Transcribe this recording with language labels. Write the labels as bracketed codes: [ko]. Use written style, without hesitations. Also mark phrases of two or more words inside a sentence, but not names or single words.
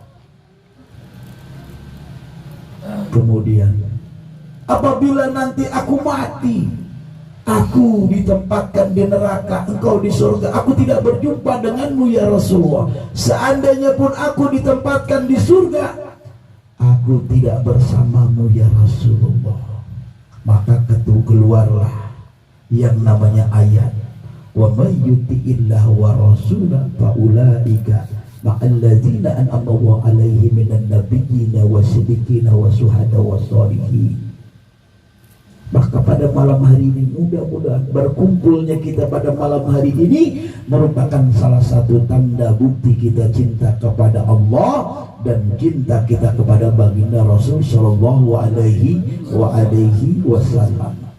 [id] Kemudian, "Apabila nanti aku mati, aku ditempatkan di neraka, engkau di surga, aku tidak berjumpa denganmu [ar] يا رسول الله. [id] Seandainya pun aku ditempatkan di surga, aku tidak bersamamu [ar] يا رسول الله." [id] Maka keluarlah yang namanya ayat, [ar] "ومن يطع الله ورسوله فأولئك مع الذين أنعم الله عليهم من النبيين والصديقين والشهداء والصالحين." [id] Maka pada malam hari ini mudah-mudahan berkumpulnya kita pada malam hari ini merupakan salah satu tanda bukti kita cinta kepada Allah dan cinta kita kepada baginda Rasul [ar] صلى الله عليه وسلم.